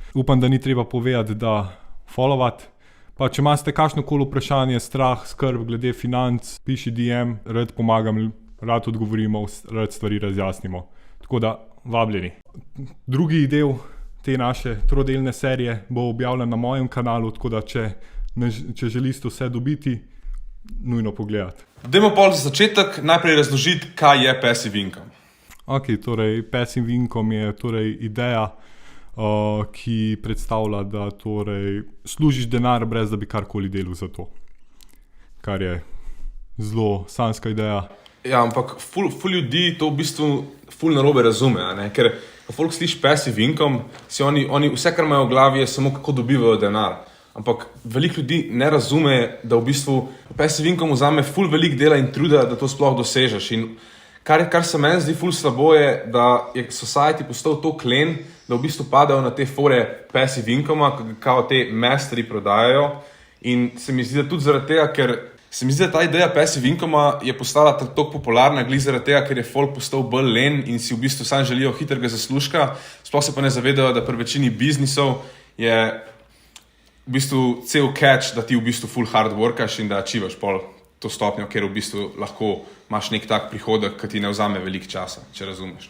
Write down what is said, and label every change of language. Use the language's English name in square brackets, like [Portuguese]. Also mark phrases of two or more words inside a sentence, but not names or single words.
[Slovenian] Upam, da ni treba povedati, da followati. Pa če imate kakšnokoli vprašanje, strah, skrb glede financ, piši DM, rad pomagam, rad odgovorimo, rad stvari razjasnimo. Tako da, vabljeni. Drugi del te naše trodelne serije bo objavljen na mojem kanalu, tako da če želite vse dobiti, nujno pogledati. Dajmo pol za začetek najprej razložiti, kaj je [English] passive income. [Slovenian] Ok, torej [English] passive income [Slovenian] je torej ideja, ki predstavlja, da torej služiš denar, brez da bi karkoli delal za to. Kar je zelo sanjska ideja. Ja, ampak ful ljudi to v bistvu ful narobe razume, ne? Ker ko folk sliši [English] passive income, [Slovenian] si oni vse, kar imajo v glavi, je samo kako dobivajo denar. Ampak veliko ljudi ne razume, da v bistvu [English] passive income [Slovenian] vzame ful veliko dela in truda, da to sploh dosežeš. In kar se meni zdi ful slabo je, da je society postal to klen, da v bistvu padajo na te fore [English] passive income, [Slovenian] kao te masterji prodajajo. In se mi zdi, da tudi zaradi tega, ker se mi zdi, da ta ideja [English] passive income [Slovenian] je postala tako popularna, glih zaradi tega, ker je folk postal bolj len in si v bistvu sam želijo hitrega zaslužka, sploh se pa ne zavedajo, da pri večini biznisov je v bistvu cel catch, da ti v bistvu full [English] hard workaš [Slovenian] in da achivaš pol to stopnjo, ker v bistvu lahko imaš nek tak prihodek, ki ti ne vzame veliko časa, če razumeš.